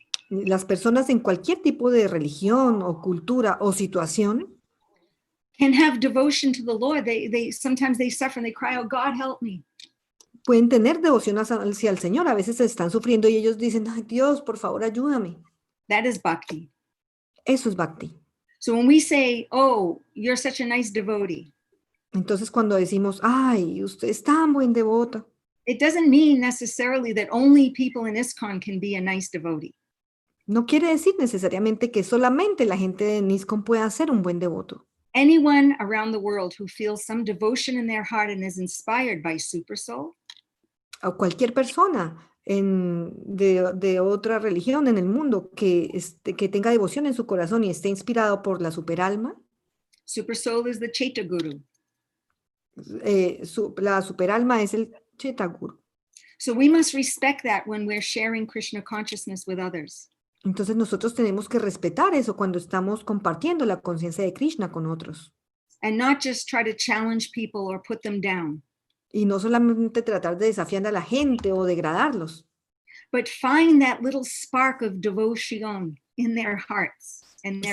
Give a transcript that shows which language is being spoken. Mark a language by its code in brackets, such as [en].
[es] Las personas en cualquier tipo de religión o cultura o situación [en] can have devotion to the Lord. They sometimes they suffer and they cry, oh God, help me. [es] Pueden tener devoción hacia el Señor. A veces están sufriendo y ellos dicen, ay Dios, por favor, ayúdame. [en] That is bhakti. [es] Eso es bhakti. [en] So when we say, oh, you're such a nice devotee. [es] Entonces cuando decimos, ay, usted es tan buen devoto. [en] It doesn't mean necessarily that only people in ISKCON can be a nice devotee. [es] No quiere decir necesariamente que solamente la gente de ISKCON pueda ser un buen devoto. [en] Anyone around the world who feels some devotion in their heart and is inspired by Super Soul. [es] O cualquier persona de otra religión en el mundo que tenga devoción en su corazón y esté inspirado por la superalma. [en] Super soul is the Cheta Guru. [es] La superalma es el Chetaguru. [en] So we must respect that when we're sharing Krishna consciousness with others. [es] Entonces nosotros tenemos que respetar eso cuando estamos compartiendo la conciencia de Krishna con otros. [en] And not just try to challenge people or put them down, [es] Y no solamente tratar de desafiar a la gente o degradarlos, [en] but find that little spark of devotion in their hearts and their